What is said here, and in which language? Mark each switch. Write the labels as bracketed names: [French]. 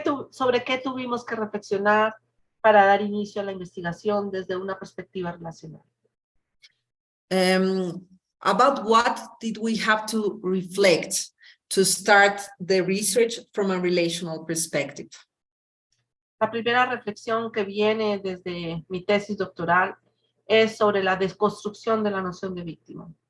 [Spanish] ¿Sobre qué tuvimos que reflexionar para dar inicio a la investigación desde una perspectiva relacional? [English] About what did we have to reflect to start the research from a relational perspective? [Spanish] La primera reflexión que viene desde mi tesis doctoral es sobre la desconstrucción de la noción de víctima.